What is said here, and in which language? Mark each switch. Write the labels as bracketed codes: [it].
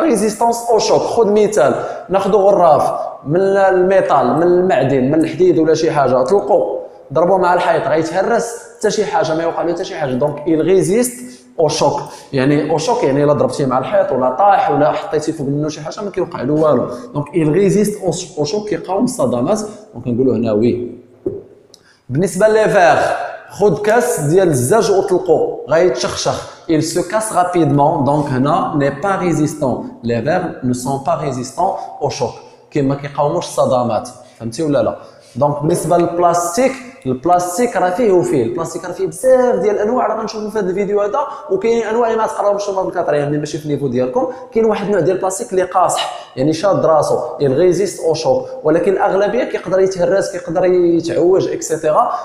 [fr] ريزيستانس او شوك، [ar] خذ مثال ناخذ غراف من الميتال من المعدن من الحديد ولا شي حاجه طلقوا ضربوه مع الحيط غيتهرس حتى شي حاجه ما يوقع له حتى شي حاجه. دونك [fr] il résiste au choc، [ar] يعني او شوك يعني الا ضربتيه مع الحيط ولا طاح ولا حطيتي فوق منه شي حاجه ما كيوقع له والو. [fr] دونك il résiste au choc [ar] كيقاوم الصدمات. دونك نقولوا هنا وي. بالنسبه لي فيغ خذ كاس ديال الزاج وطلقو غيتشخشخ [fr] il se casse rapidement. donc هنا n'est pas résistant. les verres ne sont pas résistants au choc، [ar] كيما كيقاوموش الصدمات. فهمتي ولا لا؟ دونك بالنسبه للبلاستيك، البلاستيك راه فيه وفيه، البلاستيك راه فيه بزاف ديال الانواع راه غنشوفوا في هذا الفيديو هذا. وكاين انواع اللي ما تقراوش في الكاتريام يعني ماشي في النيفو ديالكم. كاين واحد النوع ديال البلاستيك اللي قاصح يعني شاد راسو [fr] il résiste au choc، [ar] ولكن الاغلبيه كيقدر يتهرس كيقدر يتعوج اكسيتيرا.